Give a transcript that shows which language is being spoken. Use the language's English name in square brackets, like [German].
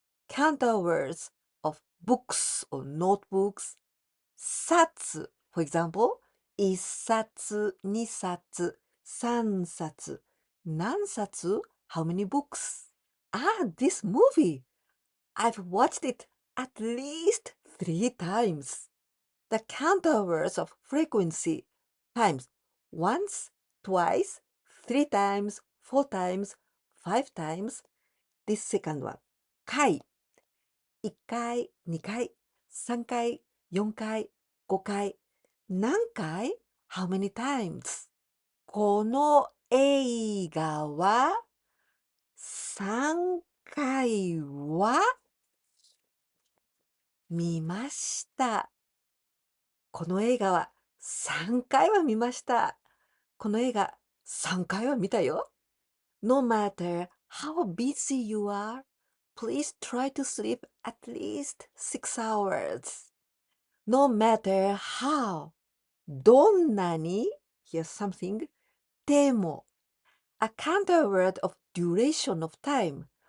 [English] Counter words of books or notebooks. [Japanese] 冊, [English] for example, [Japanese] 一冊、二冊、三冊。 [English] 何冊?How many books? This movie. I've watched it at least 3 times. The counter words of frequency times once, twice, 3 times, 4 times, 5 times. This second one. [Japanese] 回。1回、2回、3回、4回、5回。何回? [English] How many times? [Japanese] この映画は3回は見ました。この映画は3回は見ました。この映画3回は見たよ。 [English] No matter how busy you are, please try to sleep at least 6 hours. No matter how, どんなに here's something, でも a counter word of duration of time.